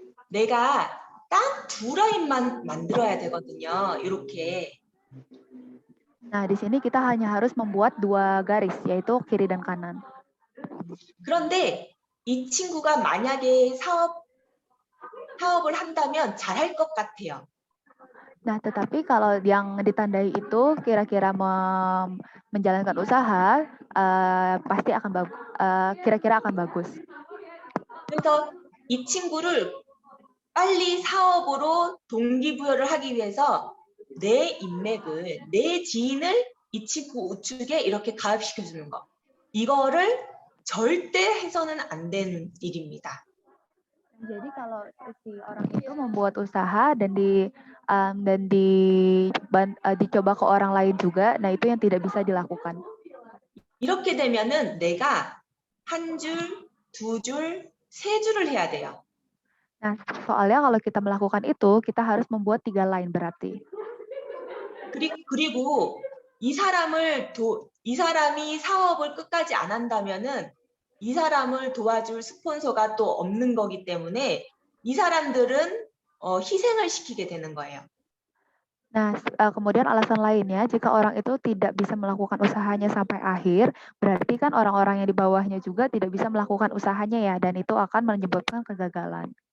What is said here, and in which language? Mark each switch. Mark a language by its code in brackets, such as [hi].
[ko] 내가 딱 두 라인만 만들어야 되거든요. 이렇게. [id] Nah, di sini kita hanya harus membuat 2 garis, yaitu kiri dan kanan. [ko] 그런데 이 친구가 만약에 사업을 한다면 잘할 것 같아요. [id] Nah, tetapi kalau yang ditandai itu kira-kira menjalankan usaha, pasti akan kira-kira akan bagus. [ko] 그래서 이 친구를 빨리 사업으로 동기부여를 하기 위해서 내 인맥을, 내 지인을 이 친구 우측에 이렇게 가입시켜주는 거. 이거를 절대 해서는 안 되는 일입니다. [id] Jadi kalau si orang itu membuat usaha dan dicoba ke orang lain juga, nah itu yang tidak bisa dilakukan. [ko] 이렇게 되면은 내가 한 줄, 두 줄, 세 줄을 해야 돼요. [id] Nah, soalnya kalau kita melakukan itu, kita harus membuat 3 line berarti. [ko] 그리고 이 사람이 사업을 끝까지 안 한다면은 이 사람을 도와줄 스폰서가 또 없는 거기 때문에 이 사람들은 희생을 시키게 되는 거예요. [id] Nah, kemudian alasan lainnya, jika orang itu tidak bisa melakukan usahanya sampai akhir, berarti kan orang-orang yang di bawahnya juga tidak bisa melakukan usahanya ya, dan itu akan menyebabkan kegagalan.